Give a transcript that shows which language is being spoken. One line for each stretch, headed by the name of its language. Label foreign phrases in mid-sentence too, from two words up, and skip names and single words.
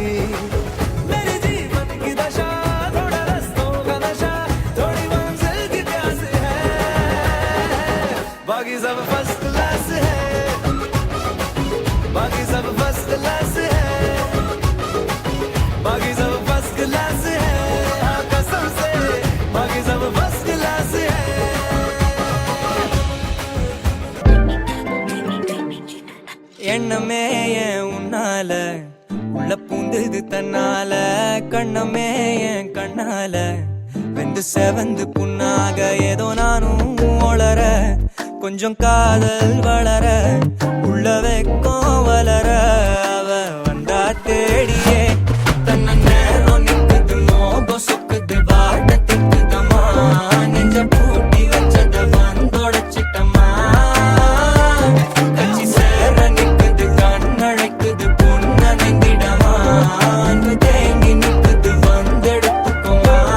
Hindi: मेरे जीवन की दशा थोड़ा रस्तों का नशा, थोड़ी मंजिल की प्यास है, बाकी सब
English: first class
Hindi: है, बाकी सब
English: first class
Hindi: है, बाकी सब
English: first class
Hindi: है, हाँ कसम से बाकी सब
English: first class
Hindi: है।
Tamil: எண்ணமே என் உன்னால உள்ள பூந்தது தன்னால, கண்ணமே என் கண்ணால வெந்து செவந்து புண்ணாக ஏதோ நானும் ஒளர, கொஞ்சம் காதல் வளர உள்ள வெக்கம் வளர, அவ வந்தா தேடியே தன்ன நேரம் நிக்குது மோகம் சொக்குது வாட்ட திக்குதம்மா, நெஞ்ச பூட்டி வச்சத வந்தொடச்சிட்டம்மா, கட்சி சேர நிக்குது கண்ணழைக்குது பொன்னணைந்திடமா, அன்பு தேங்கி நிக்குது வந்தெடுத்துக்குமா.